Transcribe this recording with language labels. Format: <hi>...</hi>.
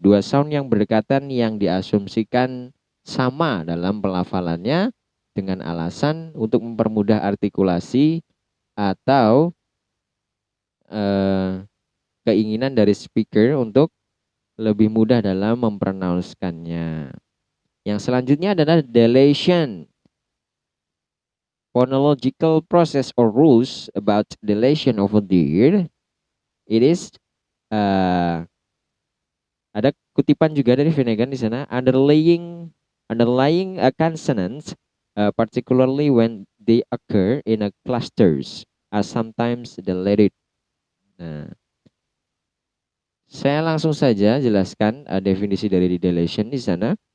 <id>Dua sound yang berdekatan yang diasumsikan sama dalam pelafalannya dengan alasan untuk mempermudah artikulasi atau keinginan dari speaker untuk lebih mudah dalam mempronouncekannya. Yang selanjutnya adalah delation.</id> <en>Phonological process or rules about delation of a word. It is</en> <id>ada kutipan juga dari Finnegan di sana.</id> <en>Underlying a consonants, particularly when they occur in a clusters, are sometimes deleted.</en> <id>Nah, saya langsung saja jelaskan definisi dari delation di sana.</id>